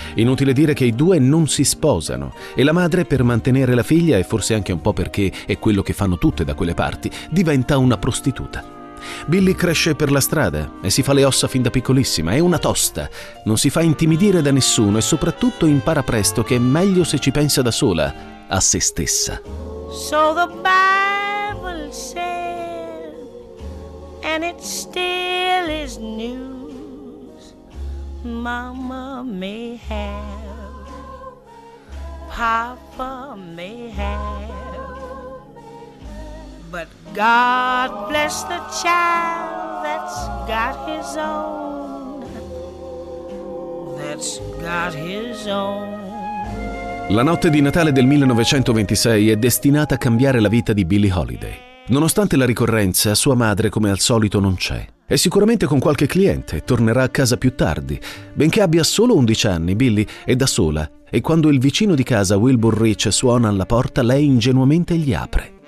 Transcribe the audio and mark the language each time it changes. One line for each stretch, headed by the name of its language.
Italian: Inutile dire che i due non si sposano, e la madre, per mantenere la figlia e forse anche un po' perché è quello che fanno tutte da quelle parti, diventa una prostituta. Billie cresce per la strada e si fa le ossa fin da piccolissima, è una tosta, non si fa intimidire da nessuno e soprattutto impara presto che è meglio se ci pensa da sola a se stessa.
English: So the Bible said, and it still is news, mama may have, papa may have, but God bless the child that's got his own, that's got his own.
Italian: La notte di Natale del 1926 è destinata a cambiare la vita di Billie Holiday. Nonostante la ricorrenza, sua madre, come al solito, non c'è. È sicuramente con qualche cliente, tornerà a casa più tardi. Benché abbia solo 11 anni, Billie è da sola, e quando il vicino di casa, Wilbur Rich, suona alla porta, lei ingenuamente gli apre.